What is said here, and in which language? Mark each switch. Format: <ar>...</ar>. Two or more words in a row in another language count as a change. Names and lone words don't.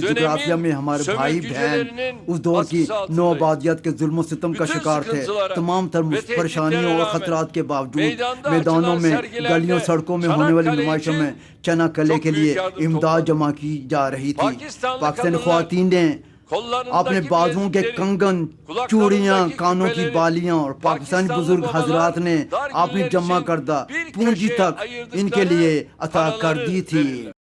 <tr>kardeşlerimiz</tr> <ur>جغرافیہ میں</ur> <tr>de</tr> <ur>हमारे</ur> <tr>dönemin</tr> <ur>بھائی بہن</ur> <tr>sömürgücülerinin</tr> <ur>اس دور کی</ur> <tr>baskısı altındayız.</tr> <ur>نوآبادیات کے ظلم ستم کا</ur> <tr>bütün</tr> <ur>شکار تھے.</ur> <tr>sıkıntılara</tr> <ur>تمام تر</ur> <tr>ve</tr> <ur>परेशानियों</ur> <tr>tehditlere</tr> <ur>और</ur> <tr>rağmen</tr> <ur>خطرات کے باوجود</ur> <tr>meydanda</tr> <ur>मैदानों</ur> <tr>açılan</tr> <ur>में,</ur> <tr>sergilerde</tr> <ur>گلیوں سڑکوں میں ہونے والی</ur> <tr>Çanakkale</tr> <ur>नुमाइशों</ur> <tr>için</tr> <ur>میں چناکلے</ur> <tr>çok</tr> <ur>के</ur> <tr>büyük</tr> <ur>लिए</ur> <tr>yardım</tr> <ur>इमदाद</ur> <tr>topladı.</tr> <ur>جمع کی جا رہی تھی.</ur> <tr>Pakistanlı</tr> <ur>पाकिस्तानी</ur> <tr>kadınlar</tr> <ur>خواتین نے</ur> <tr>kollarındaki</tr> <ur>اپنے بازوؤں کے</ur> <tr>bilezikleri,</tr> <ur>कंगन,</ur> <tr>kulaklarındaki</tr> <ur>چوڑیاں، کانوں کی</ur> <tr>küpeleri,</tr> <ur>بالیاں اور پاکستانی</ur> <tr>Pakistanlı</tr> <ur>बुजुर्ग</ur> <tr>babalar</tr> <ur>حضرات نے</ur> <tr>dar</tr> <ur>अपनी</ur> <tr>günler</tr> <ur>जमा</ur> <tr>için</tr> <ur>करदा</ur> <tr>bir</tr> <ur>पूंजी</ur> <tr>köşeye</tr> <ur>तक</ur> <tr>ayırdıkları</tr> <ur>ان کے لیے عطا کر</ur> <tr>paraları</tr> <ur>دی تھی.</ur> <tr>verirler.</tr>